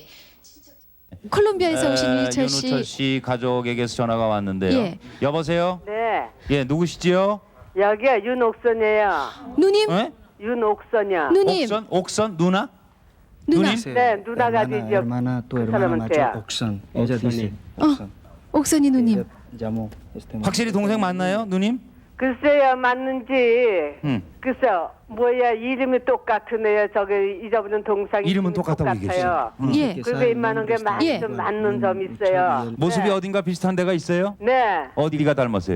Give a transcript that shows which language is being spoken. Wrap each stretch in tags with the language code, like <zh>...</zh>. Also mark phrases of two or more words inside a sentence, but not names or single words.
<ko>콜롬비아에서 오신 윤우철 윤우철 씨 가족에게서 전화가 왔는데요. 예. 여보세요? 네, 예, 누구시지요? 여기가 윤옥선이에요. 누님? 예? 윤옥선이야. 누님. 옥선 누나? 누나. 누님? 네, 누나가 되죠.</ko> <es>hermana, tu</es> <ko>그 hermana 사람은 mayor, 돼요.</ko> <es>Oxan. Ella dice,</es> <ko>옥선이 누님.</ko> <es>llamó este momento.</es> <ko>확실히 동생 맞나요, 누님? 글쎄요, 맞는지. 글쎄요, 뭐야, 이름이 똑같으네요. 저기 잊어버린 동상 이름은 똑같다고 얘기했어요. 예. 그리고 웬만한 게 좀 맞는 점이 있어요. 모습이 네. 어딘가 비슷한 데가 있어요? 네. 어디가 닮았어요?</ko>